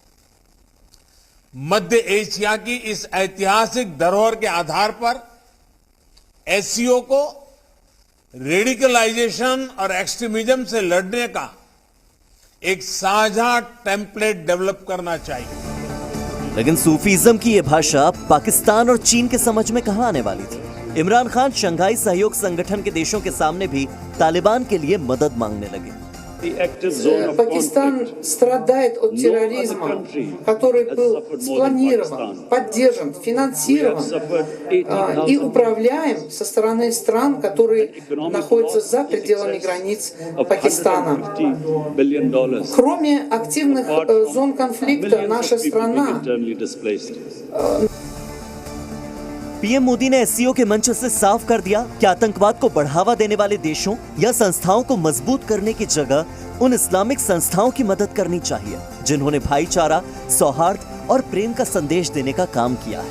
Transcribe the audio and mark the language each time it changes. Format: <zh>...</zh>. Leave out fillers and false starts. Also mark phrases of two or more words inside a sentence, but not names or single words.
<hi>मध्य एशिया की इस ऐतिहासिक धरोहर के आधार पर एससीओ को रेडिकलाइजेशन और एक्सट्रीमिज्म से लड़ने का एक साझा</hi> <en>template develop</en> <hi>करना चाहिए। लेकिन सूफीज्म की यह भाषा पाकिस्तान और चीन के समझ में कहां आने वाली थी। इमरान खान शंघाई सहयोग संगठन के देशों के सामने भी तालिबान के लिए मदद मांगने लगे।</hi> <ru>Пакистан страдает от терроризма, который был спланирован, поддержан, финансирован и управляем со стороны стран, которые находятся за пределами границ Пакистана. Кроме активных зон конфликта, наша страна</ru> <hi>पीएम मोदी ने एससीओ के मंच से साफ कर दिया कि आतंकवाद को बढ़ावा देने वाले देशों या संस्थाओं को मजबूत करने की जगह उन इस्लामिक संस्थाओं की मदद करनी चाहिए जिन्होंने भाईचारा, सौहार्द और प्रेम का संदेश देने का काम किया है।</hi>